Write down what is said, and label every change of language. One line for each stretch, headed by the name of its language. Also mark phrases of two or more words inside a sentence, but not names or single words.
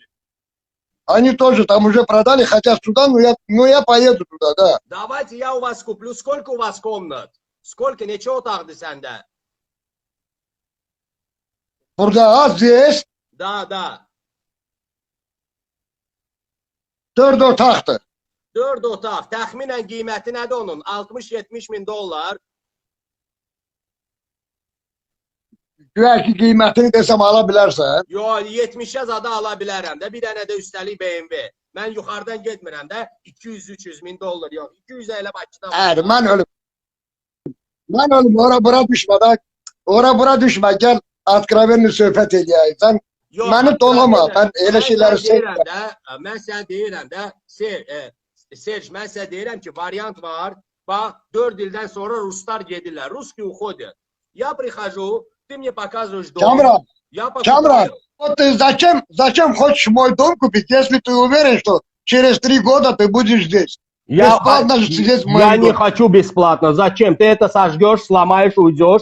Russian: Они тоже там уже продали, хотят сюда, но я поеду туда, да. Давайте я у вас куплю. Сколько у вас комнат? Сколько? Ничего так сенде?
Azerbaijani: Burada здесь?
Russian: Да.
Azerbaijani: 4 otaqdır. 4 otaq. Təxminən qiyməti nədir onun? 60-70 min dollar. Güya ki qiymətini desəm ala bilərsən. Yo, 70'e zada ala bilərəm də. Bir dənə də üstəlik BMW. Mən yuxarıdan getmirəm də. 200-300 min dollar yox. 200 elə Bakıdan. Mən ölüm. Ora düşmə da. Ora düşmə. Gəl откровенно söhbət eləyək. Sən məni dolama. Mən elə şeyləri sevmirəm. Mən sənə deyirəm də. Serj, mən sənə deyirəm ki, variant var. Bax, 4 ildən sonra Ruslar gedirlər.
Russian: Ruski uходят. Я прихожу, ты мне показываешь дом. Камран, вот ты зачем хочешь мой дом купить, если ты уверен, что через 3 года ты будешь здесь? Бесплатно же здесь я не хочу бесплатно. Зачем? Ты это сожгешь, сломаешь, уйдешь.